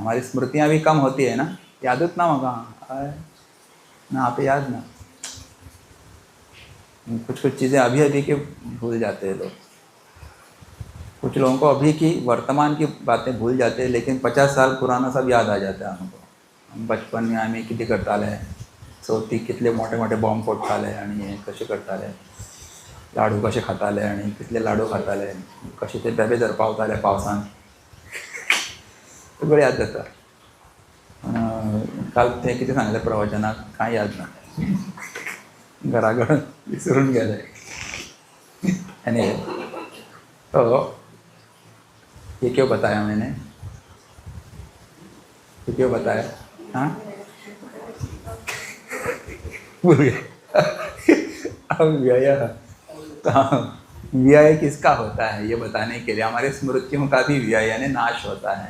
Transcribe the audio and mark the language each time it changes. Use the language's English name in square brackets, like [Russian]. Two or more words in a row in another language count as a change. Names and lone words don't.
[Hindi] हमारी स्मृतियाँ भी कम होती है ना, याद ना होगा ना, आप याद ना, कुछ चीज़ें अभी के भूल जाते हैं लोग। कुछ लोगों को अभी की वर्तमान की बातें भूल जाते हैं, लेकिन 50 साल पुराना सब याद आ जाता है हमको। [Konkani] बचपन में आम्ही किती करताले, चवथीक कितले मोठे मोठे बॉम्ब फोडताले आणि हे कशे करताले, लाडू कशे खाताले आणि कितले लाडू खाताले, कशे ते बेबे धर पावताले पावसान, सगळं याद जाता। काल ते किती सांगले प्रवचनात, काय याद ना, घराघर विसरून गेले। [Hindi] एनीवे, तो ये क्यों बताया मैंने, ये क्यों बताया? हाँ, भूल गए। अब व्यय, व्यय किसका होता है ये बताने के लिए, हमारे स्मृतियों का भी व्यय यानी नाश होता है।